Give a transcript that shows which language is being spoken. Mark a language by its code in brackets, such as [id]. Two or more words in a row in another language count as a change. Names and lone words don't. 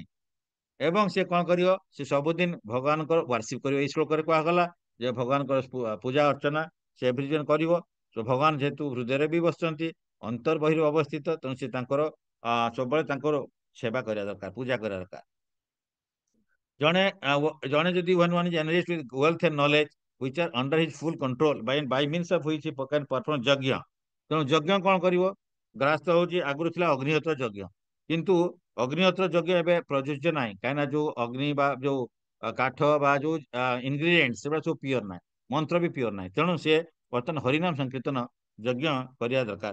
[or] ଏବଂ ସେ କ'ଣ କରିବ? ସେ ସବୁଦିନ ଭଗବାନଙ୍କର ୱାର୍ସିପ କରିବ। ଏଇ ଶ୍ଲୋକରେ କୁହାଗଲା ଯେ ଭଗବାନଙ୍କର ପୂଜା ଅର୍ଚ୍ଚନା ସେ ଏଭ୍ରିଦିନ କରିବ। ଭଗବାନ ଯେହେତୁ ହୃଦୟରେ ବି ବସିଛନ୍ତି, ଅନ୍ତର ବହିରେ ଅବସ୍ଥିତ, ତେଣୁ ସେ ତାଙ୍କର ସବୁବେଳେ ତାଙ୍କର ସେବା କରିବା ଦରକାର, ପୂଜା କରିବା ଦରକାର। ଜଣେ ଯଦି [en] one is enriched with wealth and knowledge which are under his full control by means of which he can perform ଯଜ୍ଞ। [or] ତେଣୁ ଯଜ୍ଞ କ'ଣ କରିବ? ଗ୍ରାସ୍ତ ହଉଛି ଆଗରୁ ଥିଲା ଅଗ୍ନିହୋତ୍ର ଯଜ୍ଞ, କିନ୍ତୁ ଅଗ୍ନିହୋତ୍ର ଯଜ୍ଞ ଏବେ ପ୍ରଯୁଜ୍ୟ ନାହିଁ। କାହିଁକିନା ଯୋଉ ଅଗ୍ନି ବା ଯୋଉ କାଠ ବା ଯୋଉ ଇନଗ୍ରିଡିଏଣ୍ଟ ସେଗୁଡ଼ା ସବୁ ପିଓର ନାହିଁ, ମନ୍ତ୍ର ବି ପିଓର ନାହିଁ। ତେଣୁ ସେ ବର୍ତ୍ତମାନ ହରିନାମ ସଂକୀର୍ତ୍ତନ ଯଜ୍ଞ କରିବା ଦରକାର।